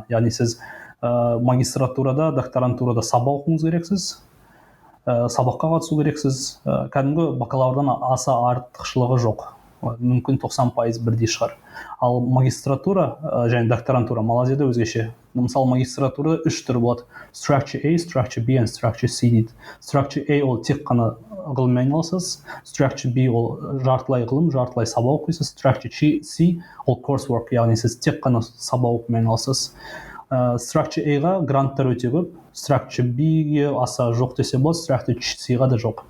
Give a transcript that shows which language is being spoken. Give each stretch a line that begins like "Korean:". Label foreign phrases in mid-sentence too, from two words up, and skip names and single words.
Kazakh: Яғни сіз магистратурада, докторантурада сабақ оқуыңыз керексіз, сабаққа қатысу керексіз. Кәдімгі бакалаврдан аса артықшылығы жоқ. Мүмкін 90% бірдей шығар. Ал магистратура және докторантура Малайзияда өзгеше. Мысалы магистратурада 3 түрі болады:
English: structure A, structure B and structure C дейді. Structure A
Kazakh: ол тек қана ғылыммен айналысасыз,
English: structure B
Kazakh: ол жартылай ғылым, жартылай сабақ оқисыз,
English: structure C
Kazakh: ол coursework, яғни сіз тек қана сабақ оқумен айналысасыз.
English: Structure A-
Kazakh: ға гранттар өте көп,
English: structure B-
Kazakh: ге аса жоқ десе болады,
English: structure C-
Kazakh: ға да жоқ.